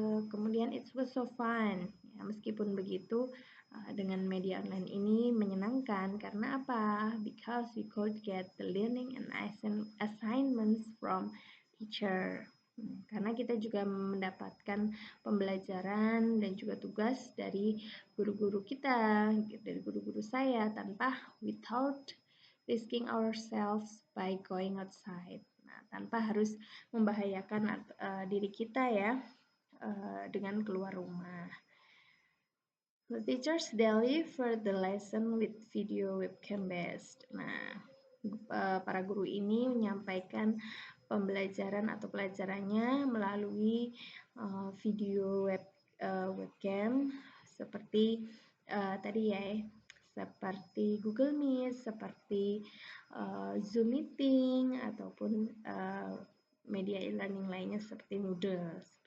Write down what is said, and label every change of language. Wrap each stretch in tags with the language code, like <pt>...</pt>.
<id>Kemudian it was so fun. Ya, meskipun begitu, dengan media online ini menyenangkan karena apa?</id> <en>Because we could get the learning and assignments from teacher.</en> <id>Karena kita juga mendapatkan pembelajaran dan juga tugas dari guru-guru kita, dari guru-guru saya without risking ourselves by going outside. Nah, tanpa harus membahayakan diri kita ya dengan keluar rumah.</id> <en>The teachers deliver the lesson with video webcam based.</en> <id>Nah, para guru ini menyampaikan pembelajaran atau pelajarannya melalui video webcam seperti tadi ya, seperti Google Meet, seperti Zoom Meeting ataupun media e-learning lainnya seperti Moodle.</id>